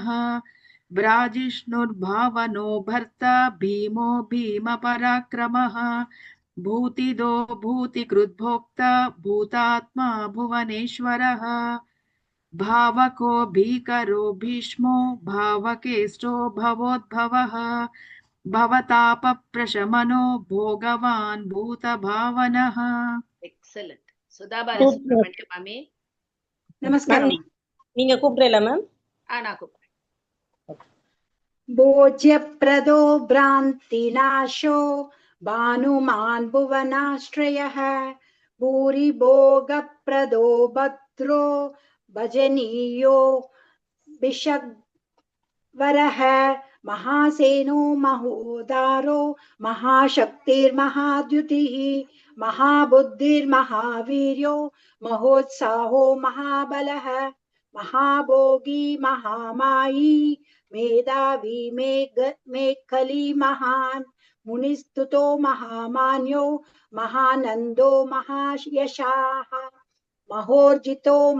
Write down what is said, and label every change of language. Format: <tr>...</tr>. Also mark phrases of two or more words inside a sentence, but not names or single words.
<sa>ब्राजिष्णुर्भावनो भर्ता भीमो भीमपराक्रमः भूतिदो भूतिकृद्भोक्ता भूतात्मा भुवनेश्वरः भावको भीकरो भीष्मो भावकेष्टो भवोद्भवः भवतापप्रशमनो भोगवान् भूतभावनः.</sa> <en>Excellent.</en> <ta>சுதா பாலசுப்ரமணிய மாமி. நமஸ்காரம். நீங்க கூப்பிடுறீங்களா மேம்? நான் கூப்பிடுறேன்.</ta> <sa>भोज्यप्रदो भ्रान्तिनाशो भानुमान् भुवनाश्रयः भूरि भोगप्रदो भद्रो भजनीयो विषग्वरः महासेनो महोदारो महाशक्तिर्महाद्युतिः महाबुद्धिर्महावीर्यो महोत्साहो महाबलः महाभोगी महामायी मेधावी मेखली महान् मुनिस्तुतो महामान्यो महानन्दो महायशाः महोर्जितो</sa>